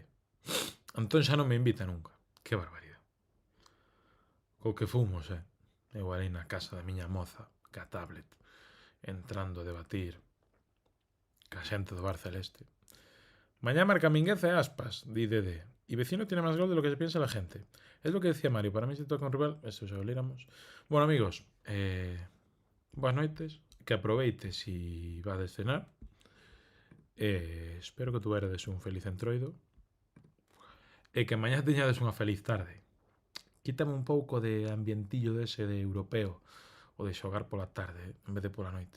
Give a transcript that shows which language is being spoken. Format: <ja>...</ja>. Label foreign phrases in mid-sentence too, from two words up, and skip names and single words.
<gl>Antón xa non me invita nunca. Que barbaridade. Co que fomos, Eu ali na casa da miña moza, ca tablet, entrando a debatir ca xente do Bar Celeste. Mañá marca Mínguez e Aspas, di Dede.</gl> <es>Y vecino tiene más gol de lo que se piensa la gente. Es lo que decía Mario. Para mí si toca un rival,</es> <gl>eso xa o léramos. Bueno, amigos, boas noites. Que aproveite si vades cenar. Espero que tuveredes un feliz entroido. E que mañá teñades unha feliz tarde. Quítame un pouco de ambientillo dese de europeo o de xogar pola tarde en vez de pola noite.</gl>